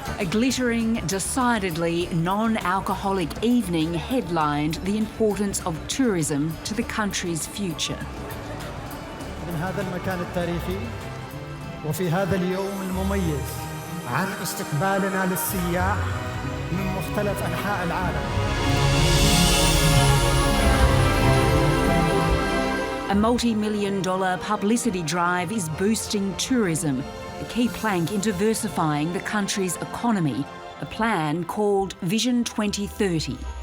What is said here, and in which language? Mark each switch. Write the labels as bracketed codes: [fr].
[en] glittering, decidedly non-alcoholic evening headlined the importance of tourism to the country's future. [ar] من هذا المكان التاريخي وفي هذا اليوم المميز عن استقبالنا للسياح من مختلف أنحاء العالم. [en] A multi-million-dollar publicity drive is boosting tourism, a key plank in diversifying the country's economy, a plan called Vision 2030.